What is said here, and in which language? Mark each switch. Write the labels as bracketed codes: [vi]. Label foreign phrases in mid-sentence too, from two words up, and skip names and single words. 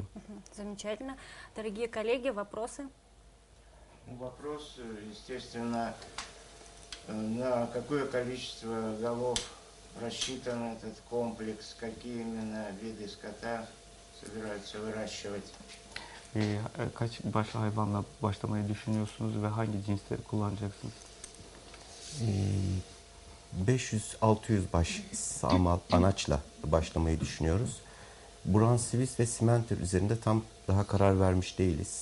[ru] Замечательно. Дорогие коллеги, вопросы? Вопрос, естественно, на какое количество голов рассчитан этот комплекс, какие именно виды скота собираются выращивать? [tr] Kaç baş hayvanla başlamayı düşünüyorsunuz ve hangi cinsleri kullanacaksınız? 500-600 baş sağmal anaçla başlamayı düşünüyoruz. Brunswiss ve Simenter üzerinde tam daha karar vermiş değiliz.